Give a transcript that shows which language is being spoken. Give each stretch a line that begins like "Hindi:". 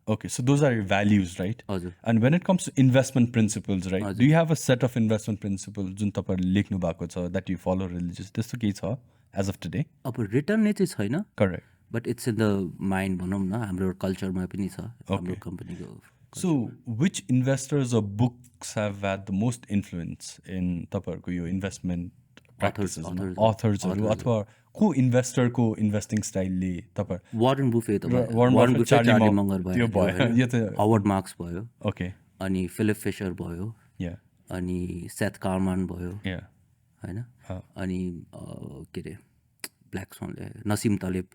English: Okay, so those are your values, right?
Nepali: हजुर।
English: And when it comes to investment principles, right? Do you have a set of investment principles
Nepali: जुन तपाईहरुले लेख्नु भएको छ
English: that you follow religious?
Nepali: त्यस्तो केही छ
English: as of today?
Nepali: अब रिटर्न नै चाहिँ छैन,
English: Correct. But it's in the mind
Nepali: भनौँ न, हाम्रो कल्चरमा पनि छ हाम्रो कम्पनीको।
English: So which investors or books have had the most influence in
Nepali: तपाईहरुको यो
English: investment practices?
Nepali: Authors अथवा को इन्भेस्टर को इन्भेस्टिङ स्टाइलले तपाईहरु? वारेन बुफेट भयो, वारेन बफेट, चार्ली मङ्गर त्यो भयो, यो त हावर्ड मार्क्स भयो,
English: okay,
Nepali: अनि फिलिप फिशर भयो,
English: yeah,
Nepali: अनि सेथ कार्मान भयो,
English: yeah,
Nepali: हैन, अनि के अरे ब्ल्याक स्वानले नसिम तलेब,